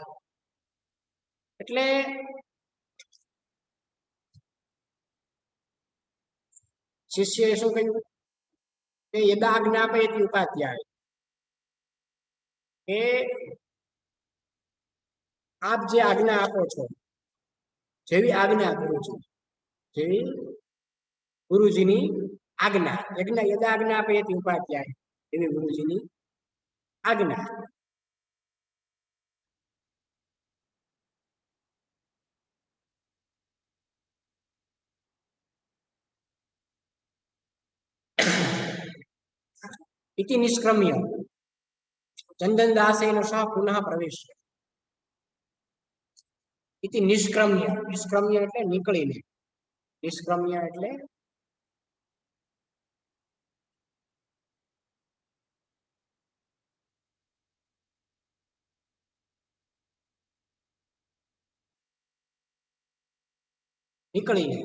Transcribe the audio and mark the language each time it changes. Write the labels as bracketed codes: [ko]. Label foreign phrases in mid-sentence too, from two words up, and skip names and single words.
[gu] એટલે શિષ્યએ શું કહ્યું કે [sa] યદા આજ્ઞાપયતિ ઉપાધ્યાય [gu] એ આપ જે આજ્ઞા આપો છો જેવી આજ્ઞા ગુરુજીની આજ્ઞા [sa] યદા આજ્ઞાપયતિ ઉપાધ્યાય [gu] એવી ગુરુજીની આજ્ઞા. [sa] इति निष्क्रम्य चंदनदासेन सह पुनः प्रवेश. इति निष्क्रम्य [gu] એટલે નીકળીને. નિષ્ક્રમ્ય એટલે નીકળીને.